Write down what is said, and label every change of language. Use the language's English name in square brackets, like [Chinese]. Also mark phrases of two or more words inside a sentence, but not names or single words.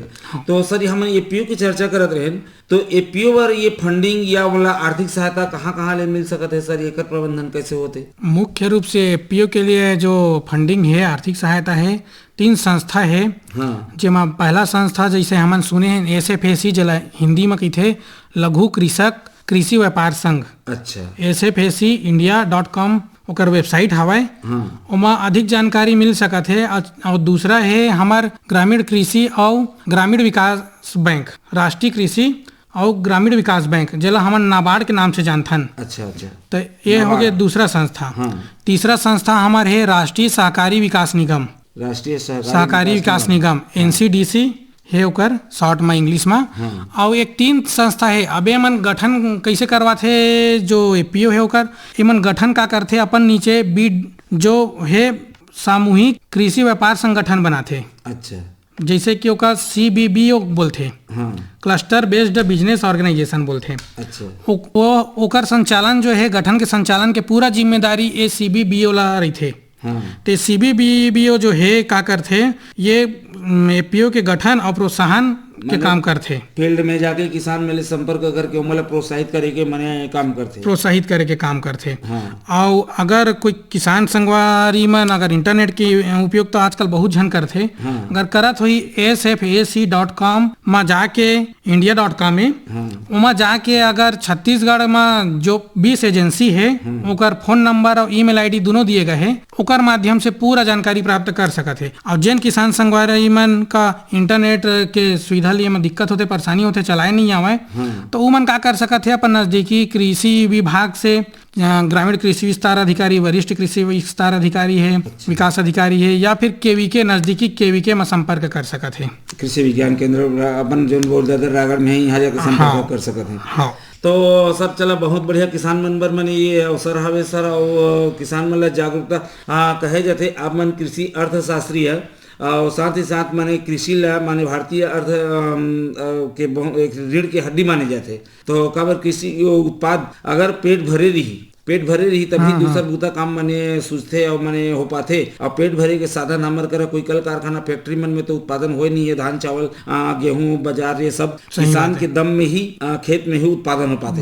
[Chhattisgarhi] तो सर हम APO की चर्चा करते रहे, तो APO पर ये फंडिंग या बोला आर्थिक सहायता कहाँ ले मिल सकते है सर, एकर प्रबंधन कैसे होते? मुख्य रूप से APO के लिए जो फंडिंग है, आर्थिक सहायता है, 3 संस्था है। हाँ। जेमा पहला संस्था जैसे हमन सुने हैं SFAC, जला हिंदी में कहते लघु कृषक कृषि व्यापार संघ। अच्छा। SFAC India.com ओकर वेबसाइट हवाए। हाँ। ओमा अधिक जानकारी मिल सकत है। और दूसरा है हमार ग्रामीण कृषि और ग्रामीण विकास बैंक, राष्ट्रीय कृषि और ग्रामीण विकास बैंक, जेला हमन नाबार्ड के नाम से जानथन। अच्छा। तो ये हो गया दूसरा संस्था। हाँ। तीसरा संस्था हमार है राष्ट्रीय सहकारी विकास निगम, राष्ट्रीय सहकारी विकास निगम NCDC है ओकर शॉर्ट में इंग्लिश में। हाँ। और एक 3 संस्था है। अबे मन गठन कैसे करवाथे, जो APO है ओकर एमन गठन का करथे अपन नीचे बीड जो है सामूहिक कृषि व्यापार संगठन बनाथे, अच्छा जैसे कि ओका CBBO बोलथे, हाँ [English] Cluster Based Business Organization [Chhattisgarhi] बोलथे। अच्छा ओकर संचालन जो है, गठन के संचालन के पूरा जिम्मेदारी ये CBBO ला रहीथे। हाँ तो CBBO जो है का करथे, ये APO के गठन और प्रोत्साहन के काम करथे, फील्ड में जाके किसान मेले संपर्क करके मतलब प्रोत्साहित करे के मने काम करथे, प्रोत्साहित करे के काम करथे। हाँ और अगर कोई किसान संगवारी मन अगर इंटरनेट के उपयोग तो आजकल बहुत झन करथे, अगर करत होई sfac.com में जाके india.com में उमा जाके अगर छत्तीसगढ़ में जो 20 एजेंसी है ओकर [English] phone number [Chhattisgarhi] और [English] email ID [Chhattisgarhi] दोनों दिए गए हैं, ओकर माध्यम से पूरा जानकारी प्राप्त कर सकत है। और जिन किसान संगवारी मन का इंटरनेट के सुविधा लिए में दिक्कत होते, परेशानी होते, चलाए नहीं आवे, तो वो मन का कर सकत है अपन नजदीकी कृषि विभाग से, ग्रामीण कृषि विस्तार अधिकारी, वरिष्ठ कृषि विस्तार अधिकारी है, विकास अधिकारी है, या फिर केवीके नजदीकी केवीके में संपर्क कर सकत है। कृषि विज्ञान केंद्र अपन जो बोल जाते रागड़ में ही यहाँ जाकर संपर्क कर सकते हैं। हाँ तो सर चला बहुत बढ़िया किसान मन बर मन ये अवसर हवे सर, और किसान मन ला जागरूकता कहे जाते आप मन कृषि अर्थशास्त्री है, और साथ ही साथ माने कृषि ला माने भारतीय अर्थ के एक रीढ़ की हड्डी माने जाते। तो काबर कृषि उत्पाद अगर पेट भरे रही तभी दूसरा बूता काम माने सूझते और माने हो पाते। और पेट भरे के साधन हमर कर कोई कल कारखाना फैक्ट्री मन में तो उत्पादन हो नहीं है, धान चावल गेहूं बाजार ये सब किसान के दम में ही खेत में ही उत्पादन हो पाते।